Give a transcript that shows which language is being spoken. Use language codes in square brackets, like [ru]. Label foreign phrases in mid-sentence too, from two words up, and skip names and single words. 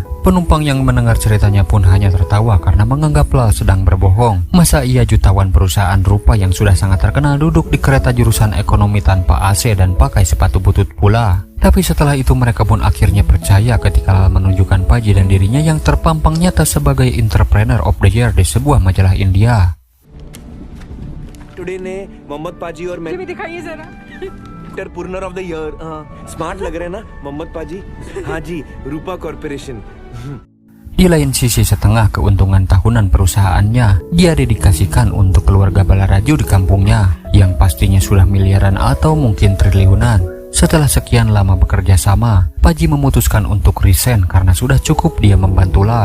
[id] Penumpang yang mendengar ceritanya pun hanya tertawa karena menganggap Lal sedang berbohong. Masa iya jutawan perusahaan Rupa yang sudah sangat terkenal duduk di kereta jurusan ekonomi tanpa AC dan pakai sepatu butut pula? Tapi setelah itu mereka pun akhirnya percaya ketika Lal menunjukkan Paji dan dirinya yang terpampang nyata sebagai [en] Entrepreneur of the Year [id] di sebuah majalah India. [hi] टुडे ने मोहम्मद पाजी और मैं दिखाइए जरा [en] Entrepreneur of the Year [hi] स्मार्ट लग रहे हैं ना मोहम्मद पाजी हाँ जी रूपा कॉर्पोरेशन. [id] Di lain sisi, setengah keuntungan tahunan perusahaannya dia dedikasikan untuk keluarga Balaraju di kampungnya, yang pastinya sudah miliaran atau mungkin triliunan. Setelah sekian lama bekerja sama, Paji memutuskan untuk resign karena sudah cukup dia membantu Lal.